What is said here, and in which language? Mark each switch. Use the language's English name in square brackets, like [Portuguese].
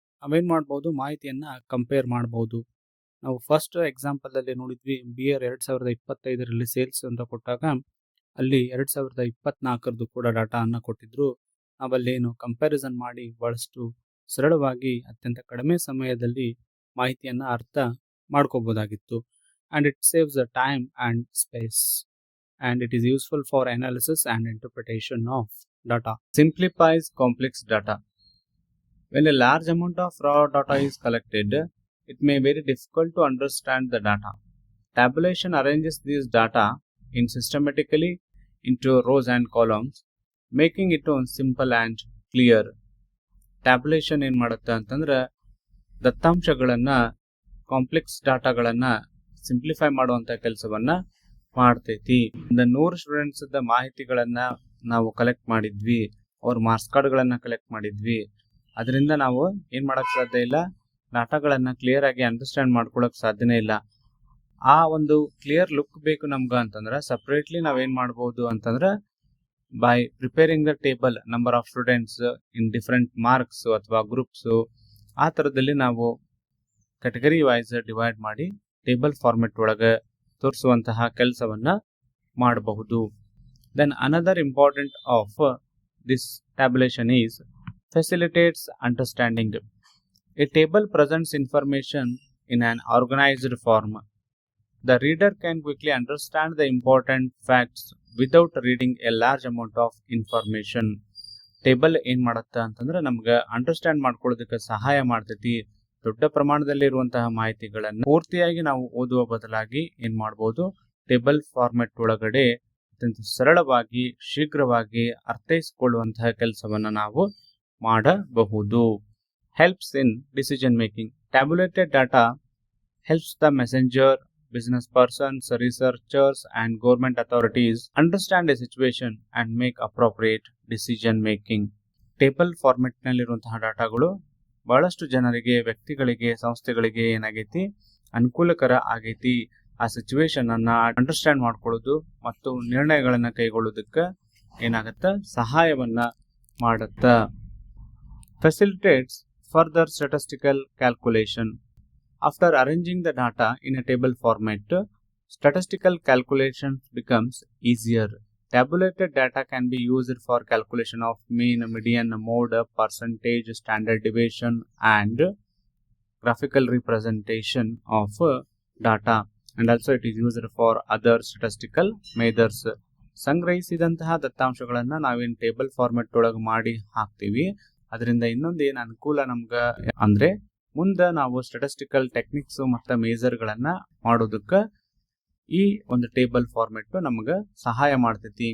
[Kannada] ನಾವೇನು ಮಾಡ್ಬೋದು, ಮಾಹಿತಿಯನ್ನ ಕಂಪೇರ್ ಮಾಡ್ಬೋದು. ನಾವು ಫಸ್ಟ್ ಎಕ್ಸಾಂಪಲಲ್ಲಿ ನೋಡಿದ್ವಿ, ಬಿಯರ್ 2025ರಲ್ಲಿ ಸೇಲ್ಸ್ ಅಂತ ಕೊಟ್ಟಾಗ ಅಲ್ಲಿ 2024 ಕೂಡ ಡಾಟಾವನ್ನು ಕೊಟ್ಟಿದ್ರು. ನಾವಲ್ಲೇನು ಕಂಪ್ಯಾರಿಸನ್ ಮಾಡಿ ಬಹಳಷ್ಟು ಸರಳವಾಗಿ ಅತ್ಯಂತ ಕಡಿಮೆ ಸಮಯದಲ್ಲಿ ಮಾಹಿತಿಯನ್ನು ಅರ್ಥ ಮಾಡ್ಕೋಬೋದಾಗಿತ್ತು. [English] And it saves the time and space. and it is useful for analysis and interpretation of data. Simplifies complex data. When a large amount of raw data is collected, it may be very difficult to understand the data. Tabulation arranges these data in systematically into rows and columns, making it simple and clear. [Kannada] Tabulation ಏನು ಮಾಡುತ್ತೆ ಅಂತಂದ್ರೆ ದತ್ತಾಂಶಗಳನ್ನ complex ಡಾಟಾಗಳನ್ನ simplify ಮಾಡುವಂತ ಕೆಲಸವನ್ನ ಮಾಡ್ತೈತಿ. 100 students ಮಾಹಿತಿಗಳನ್ನ ನಾವು collect ಮಾಡಿದ್ವಿ, ಅವ್ರ ಮಾರ್ಕ್ಸ್ ಕಾರ್ಡ್ಗಳನ್ನ ಕಲೆಕ್ಟ್ ಮಾಡಿದ್ವಿ. ಅದರಿಂದ ನಾವು ಏನ್ ಮಾಡಕ್ ಸಾಧ್ಯ ಇಲ್ಲ, ಡಾಟಾಗಳನ್ನ ಕ್ಲಿಯರ್ ಆಗಿ ಅಂಡರ್ಸ್ಟ್ಯಾಂಡ್ ಮಾಡ್ಕೊಳಕ್ ಸಾಧ್ಯನೇ ಇಲ್ಲ. ಆ ಒಂದು ಕ್ಲಿಯರ್ ಲುಕ್ ಬೇಕು ನಮ್ಗ ಅಂತಂದ್ರೆ ಸಪ್ರೇಟ್ಲಿ ನಾವೇನ್ ಮಾಡ್ಬೋದು ಅಂತಂದ್ರೆ [English] by preparing the table number of students in different marks [Kannada] ಅಥವಾ ಗ್ರೂಪ್ಸ್, ಆ ತರದಲ್ಲಿ ನಾವು ಕ್ಯಾಟಗರಿ ವೈಸ್ ಡಿವೈಡ್ ಮಾಡಿ ಟೇಬಲ್ ಫಾರ್ಮೆಟ್ ಒಳಗೆ ತೋರಿಸುವಂತಹ ಕೆಲಸವನ್ನ ಮಾಡಬಹುದು. [English] Then another important of this tabulation is facilitates understanding. A table presents information in an organized form. The reader can quickly understand the important facts without reading a large amount of information. [Kannada] Table ಏನ್ ಮಾಡುತ್ತೆ ಅಂತಂದ್ರೆ ನಮ್ಗೆ understand ಮಾಡ್ಕೊಳ್ಳೋದಕ್ಕೆ ಸಹಾಯ ಮಾಡ್ತೈತಿ. ದೊಡ್ಡ ಪ್ರಮಾಣದಲ್ಲಿ ಇರುವಂತಹ ಮಾಹಿತಿಗಳನ್ನು ಪೂರ್ತಿಯಾಗಿ ನಾವು ಓದುವ ಬದಲಾಗಿ ಏನ್ ಮಾಡಬಹುದು, ಟೇಬಲ್ ಫಾರ್ಮೆಟ್ ಒಳಗಡೆ ಅತ್ಯಂತ ಸರಳವಾಗಿ ಶೀಘ್ರವಾಗಿ ಅರ್ಥೈಸಿಕೊಳ್ಳುವಂತಹ ಕೆಲಸವನ್ನ ನಾವು ಮಾಡಬಹುದು. [English] Helps in decision making. Tabulated data helps the messenger, business persons, researchers and government authorities understand a situation and make appropriate decision making. [Kannada] Table format ನಲ್ಲಿರುವಂತಹ ಡಾಟಾಗಳು ಬಹಳಷ್ಟು ಜನರಿಗೆ, ವ್ಯಕ್ತಿಗಳಿಗೆ, ಸಂಸ್ಥೆಗಳಿಗೆ ಏನಾಗೈತಿ, ಅನುಕೂಲಕರ ಆಗೈತಿ. ಆ ಸಿಚುವೇಶನ್ ಅನ್ನ ಅಂಡರ್ಸ್ಟ್ಯಾಂಡ್ ಮಾಡ್ಕೊಳ್ಳೋದು ಮತ್ತು ನಿರ್ಣಯಗಳನ್ನ ಕೈಗೊಳ್ಳೋದಕ್ಕೆ ಏನಾಗತ್ತ, ಸಹಾಯವನ್ನ ಮಾಡತ್ತ. [English] Facilitates further statistical calculation. After arranging the data in a table format, statistical calculation becomes easier. Tabulated data can be used for calculation of mean, median, mode, percentage, standard deviation, and graphical representation of data. And also it is used for other statistical measures. [Kannada] ಸಂಗ್ರಹಿಸಿದಂತಹ ದತ್ತಾಂಶಗಳನ್ನ ನಾವೇನ್ table format ಒಳಗೆ ಮಾಡಿ ಹಾಕ್ತೀವಿ. ಅದರಿಂದ ಇನ್ನೊಂದು ಏನ್ ಅನುಕೂಲ ನಮ್ಗ ಅಂದ್ರೆ ಮುಂದೆ ನಾವು ಸ್ಟಾಟಿಸ್ಟಿಕಲ್ ಟೆಕ್ನಿಕ್ಸ್ ಮತ್ತು ಮೇಜರ್ಗಳನ್ನ ಮಾಡೋದಕ್ಕೆ ಈ ಒಂದು ಟೇಬಲ್ ಫಾರ್ಮೆಟ್ ನಮ್ಗ ಸಹಾಯ ಮಾಡ್ತೈತಿ.